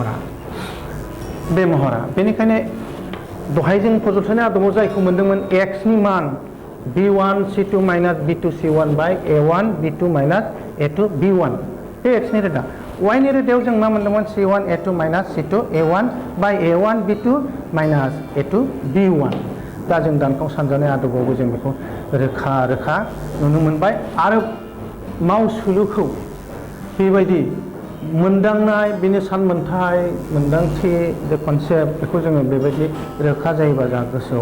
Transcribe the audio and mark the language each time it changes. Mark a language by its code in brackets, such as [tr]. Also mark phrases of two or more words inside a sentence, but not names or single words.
[brx] महरा बेनिखायनो दहाय जों फज'स्लायनाय आदबाव जायखौ मोनदोंमोन एक्सनि मान [en] b1 c2 minus b2 c1 by a1 b2 minus a2 b1 [brx] बे एक्सनि रोदा वाइनि रोदायाव जों मा मोनदोंमोन [en] c1 a2 minus c2 a1 by a1 b2 minus a2 b1 [brx] दा जों दानखौ सानजानाय आदबावबो जों बेखौ रोखा रोखा नुनो मोनबाय आरो मावसुलुखौ बेबायदि मोनदांनाय बेनि सानमोनथाय मोनदांथि जे कनसेप्ट बेखौ जोङो बेबायदि रोखा जायोबा जोंहा गोसोआव